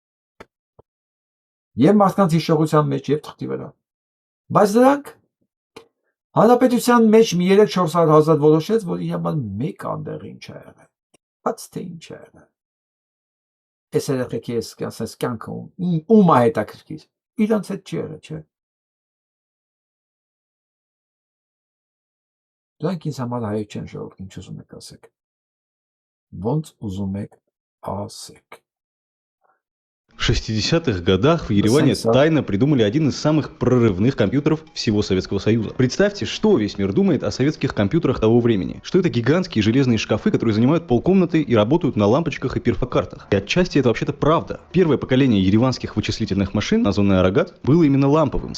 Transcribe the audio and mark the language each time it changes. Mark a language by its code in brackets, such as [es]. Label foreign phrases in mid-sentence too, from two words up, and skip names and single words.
[hy] Եվ մարդկանց հիշողության մեջ եւ թղթի վրա։ Բայց դրանք հանրապետության մեջ մի 3-400 հազար որոշեց, որ իր համար մեկ անդեղ ինչ է եղել։ Բաց թե ինչ է եղել։ Այս երեխեքի ասես կյանքը ում է հետաքրքիր։ Իրանց հետ չի եղել, չէ։ Դրանք ինձ համար հայեր չեն ժողովուրդ, ինչ ուզում եք ասեք։ Ոնց ուզում եք ասեք։ [ru] В 60-х годах в Ереване тайно придумали один из самых прорывных компьютеров всего Советского Союза. Представьте, что весь мир думает о советских компьютерах того времени. Что это гигантские железные шкафы, которые занимают полкомнаты и работают на лампочках и перфокартах. И отчасти это вообще-то правда. Первое поколение ереванских вычислительных машин, названное «Арагат», было именно ламповым.